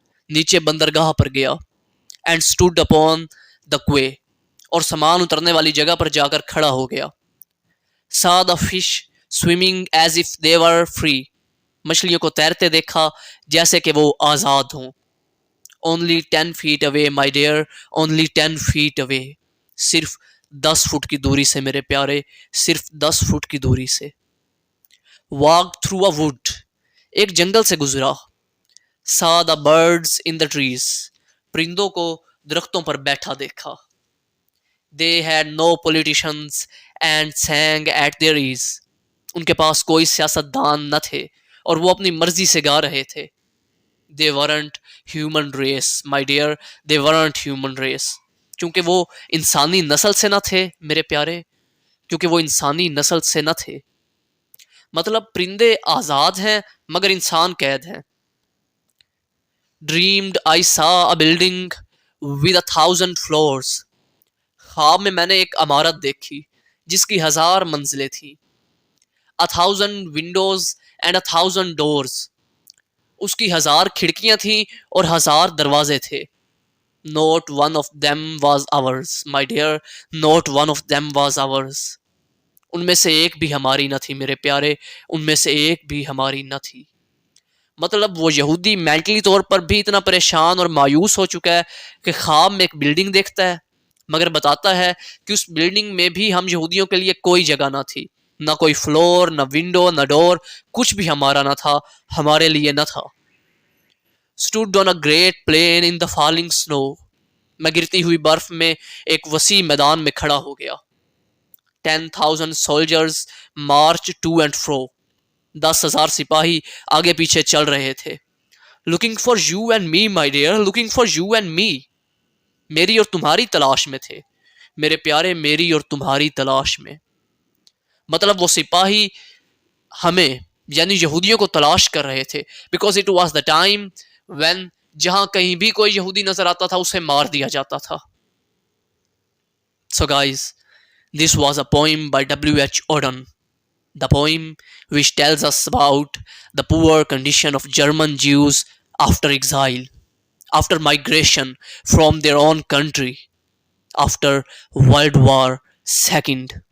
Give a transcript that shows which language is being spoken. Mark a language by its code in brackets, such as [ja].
[ur] نیچے بندرگاہ پر گیا. [en] and stood upon the quay. [ur] اور سامان اترنے والی جگہ پر جا کر کھڑا ہو گیا. [en] saw the fish swimming as if they were free. [ur] مچھلیوں کو تیرتے دیکھا جیسے کہ وہ آزاد ہوں. [en] only 10 feet away, my dear. only 10 feet away. [ur] صرف 10 فٹ کی دوری سے میرے پیارے, صرف 10 فٹ کی دوری سے. [en] walked through a wood. [ur] ایک جنگل سے گزرا. [en] saw the birds in the trees. [ur] پرندوں کو درختوں پر بیٹھا دیکھا. [en] they had no politicians and sang at their ease. [ur] ان کے پاس کوئی سیاست دان نہ تھے اور وہ اپنی مرضی سے گا رہے تھے. [en] they weren't human race my dear, they weren't human race. [ur] کیونکہ وہ انسانی نسل سے نہ تھے میرے پیارے، کیونکہ وہ انسانی نسل سے نہ تھے. مطلب پرندے آزاد ہیں مگر انسان قید ہیں. [en] Dreamed I saw a building with 1,000 floors. [ur] خواب میں نے ایک عمارت دیکھی جس کی 1,000 منزلیں تھیں. [en] 1,000 windows and 1,000 doors. [ur] اس کی 1,000 کھڑکیاں تھیں اور 1,000 دروازے تھے. [en] Not one of them was ours, my dear, not one of them was ours. [ur] ان میں سے ایک بھی ہماری نہ تھی میرے پیارے، ان میں سے ایک بھی ہماری نہ تھی. مطلب وہ یہودی مینٹلی طور پر بھی اتنا پریشان اور مایوس ہو چکا ہے کہ خواب میں ایک بلڈنگ دیکھتا ہے مگر بتاتا ہے کہ اس بلڈنگ میں بھی ہم یہودیوں کے لیے کوئی جگہ نہ تھی، نہ کوئی فلور، نہ ونڈو، نہ ڈور، کچھ بھی ہمارا نہ تھا، ہمارے لیے نہ تھا. [en] stood on a great plain in the falling snow. [ur] میں گرتی ہوئی برف میں ایک وسیع میدان میں کھڑا ہو گیا. [en] 10,000 soldiers marched to and fro. [ur] 10,000 سپاہی آگے پیچھے چل رہے تھے. [en] looking for you and me my dear, looking for you and me. [ur] میری اور تمہاری تلاش میں تھے میرے پیارے، میری اور تمہاری تلاش میں. مطلب وہ سپاہی ہمیں یعنی یہودیوں کو تلاش کر رہے تھے. [en] because it was the time when [ur] جہاں کہیں بھی کوئی یہودی نظر آتا تھا اسے مار دیا جاتا تھا. [en] So guys, this was a poem by W.H. Auden. The poem which tells us about the poor condition of German Jews after exile, after migration from their own country, after World War II.